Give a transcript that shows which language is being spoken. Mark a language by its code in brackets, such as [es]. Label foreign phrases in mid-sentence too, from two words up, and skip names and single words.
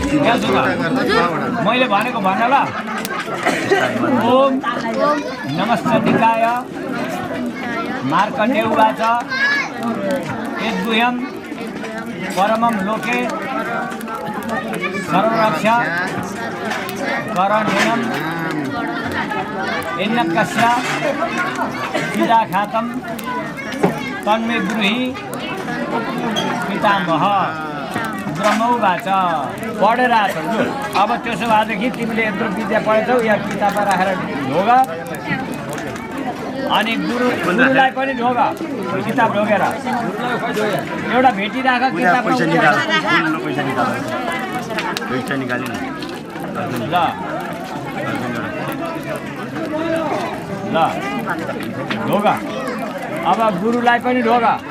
[ne] मैले भनेको भन्न ल [sa] ओम नमस्कृतिकाय मार्कण्डेय उवाच यद्गुह्यं परमं लोके सर्वरक्षा करणीयं यन्नकस्य चिदाखातं तन्मे ब्रूहि पितामह ब्रह्मौवाच [ne] पढेर आएको अब त्यसो भएदेखि तिमीले यत्रो विद्या पढेछौ या किताबमा राखेर ढोग अनि गुरुलाई पनि ढोग किताब ढोगेर एउटा भेटिराख किताबमा ल ल ढोग अब गुरुलाई पनि ढोग